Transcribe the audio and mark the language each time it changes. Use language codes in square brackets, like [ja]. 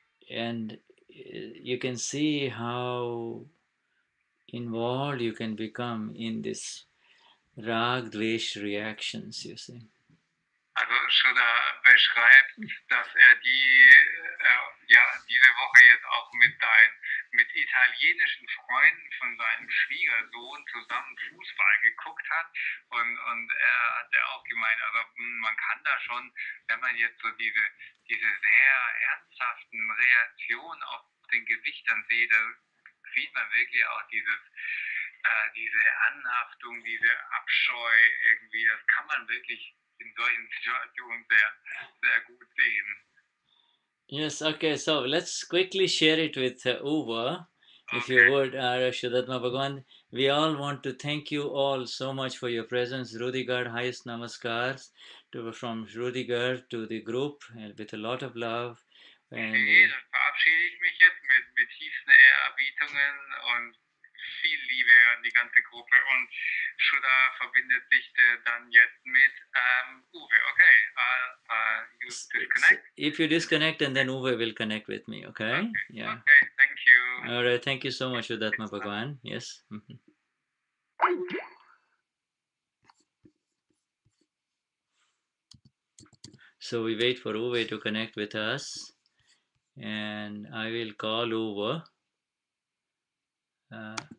[en] and you can see how involved you can become in this Rag-Dvesh reactions, you see. [de] Also Shuddha beschreibt, dass er diese Woche jetzt auch mit italienischen Freunden von seinem Schwiegersohn zusammen Fußball geguckt hat und er hat ja auch gemeint, also man kann da schon, wenn man jetzt so diese sehr ernsthaften Reaktionen auf den Gesichtern sieht, da sieht man wirklich auch diese Anhaftung, diese Abscheu irgendwie, das kann man wirklich in solchen Situationen sehr, sehr gut sehen. [en] Yes, okay, so let's quickly share it with Uwe, if you would, Shuddhatma Bhagwan. We all want to thank you all so much for your presence. Ruediger, highest namaskars from Ruediger to the group, and with a lot of love. And [de] dann verabschiede ich mich jetzt mit tiefsten Ehrerbietungen und viel Liebe an die ganze Gruppe und Shuddha verbindet sich dann jetzt mit Uwe. [en] Okay, you disconnect. If you disconnect, and then Uwe will connect with me, okay? Yeah. Okay, thank All right, thank you so much, Shuddha Bhagwan. Yes. So we wait for Uwe to connect with us, and I will call Uwe.